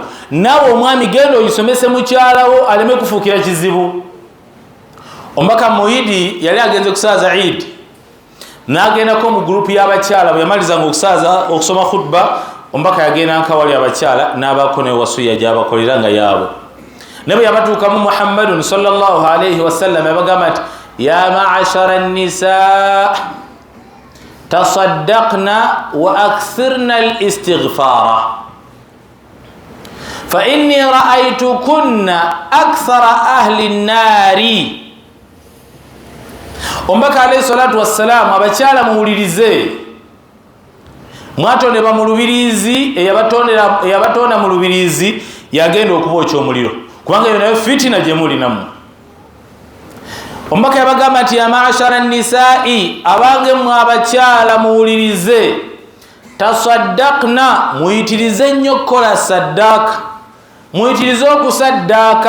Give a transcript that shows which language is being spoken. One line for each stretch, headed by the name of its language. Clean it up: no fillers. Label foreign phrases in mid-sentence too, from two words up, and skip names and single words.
Ganda: Naawe omwami genda oyisomese mukyalawo aleme kufuukira kizibu. Omubaka Muhidi yali agenze kusaaza Eid, n'agendako mu gurupu y'abakyala. Bwe yamalizanga okusoma khutba, omubaka yagenda nkawali abakyala n'abaako ne wasiya gy'abakolera nga yaabwe. Ne bwe yabatuukamu
Arabic: محمد صلى الله عليه وسلم
Ganda: yabagamba nti
Arabic: يا معشر النساء تصدقن وأكثرن الاستغفار فإني رأيتكن أكثر أهل النار.
Ganda: Omubaka
Arabic: عليه الصلاة والسلام
Ganda: abakyala muwulirize, mwatondebwa mu lubiriizi, eyabatonda mu lubiriizi yagenda okubookya omuliro, kubanga eyo nayo fitina gye muli nammwe. Omubaka yabagamba nti
Arabic: يا معشر النساء,
Ganda: abange mmwe abakyala muwulirize, tasaddaqna, muyitirize nnyo okukola saddaaka, muyitirize okusaddaaka.